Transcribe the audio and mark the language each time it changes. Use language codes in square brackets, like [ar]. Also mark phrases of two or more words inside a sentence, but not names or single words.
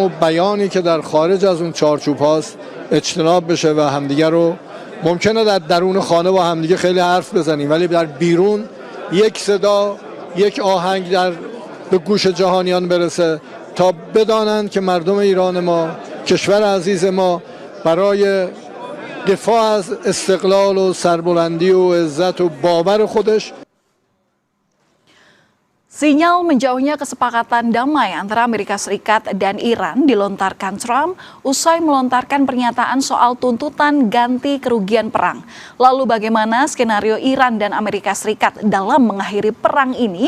[fa] و بیانی که در خارج از اون چارچوب هاست اجتناب بشه و همدیگه رو ممکنه در درون خانه با همدیگه خیلی حرف بزنیم ولی در بیرون یک صدا یک آهنگ به گوش جهانیان برسه تا بدانند که مردم ایران ما کشور عزیز ما برای دفاع از استقلال و سربلندی و عزت و باور خودش. [id] Sinyal menjauhnya kesepakatan damai antara Amerika Serikat dan Iran dilontarkan Trump usai melontarkan pernyataan soal tuntutan ganti kerugian perang. Lalu bagaimana skenario Iran dan Amerika Serikat dalam mengakhiri perang ini?